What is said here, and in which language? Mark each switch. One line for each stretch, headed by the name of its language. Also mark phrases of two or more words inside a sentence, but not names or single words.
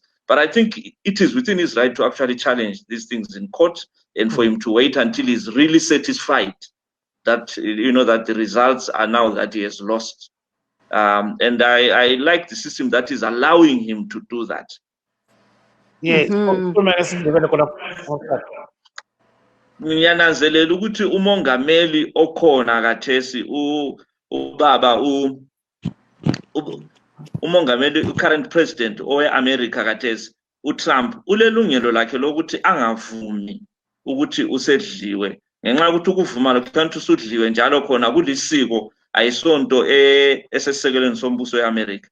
English: But I think it is within his right to actually challenge these things in court, and for him to wait until he's really satisfied that that the results are now that he has lost. And I like the system that is allowing him to do that. Yes.
North Ndebele: Ngiyananzelela ukuthi umongameli okhona kathesi ubaba umongameli
English: current president
North Ndebele: owe-America kathesi uTrump ulelungelo lakhe lokuthi angavumi ukuthi usedliwe, ngenxa yokuthi ukuvuma lokhu usudliwe njalo khona kulisiko ayisonto esesisekelweni sombuso we-America.